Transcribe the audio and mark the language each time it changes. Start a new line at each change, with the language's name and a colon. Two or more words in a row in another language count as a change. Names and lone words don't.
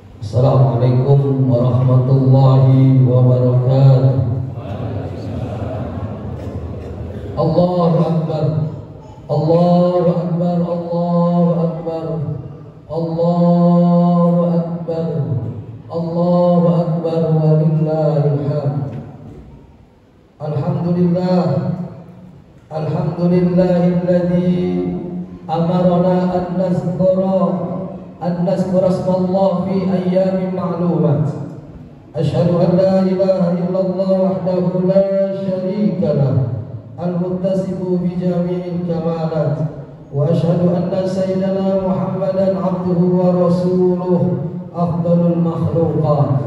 Arabic: السلام عليكم ورحمة الله وبركاته. الله أكبر، الله أكبر، الله أكبر، الله أكبر، الله أكبر, ولله الحمد. الحمد لله، الحمد لله الذي أمرنا أن نذكر اسم الله في أيام معلومات. أشهد أن لا إله إلا الله وحده لا شريك له، المتصف بجميع الكمالات، وأشهد أن سيدنا محمدا عبده ورسوله أفضل المخلوقات.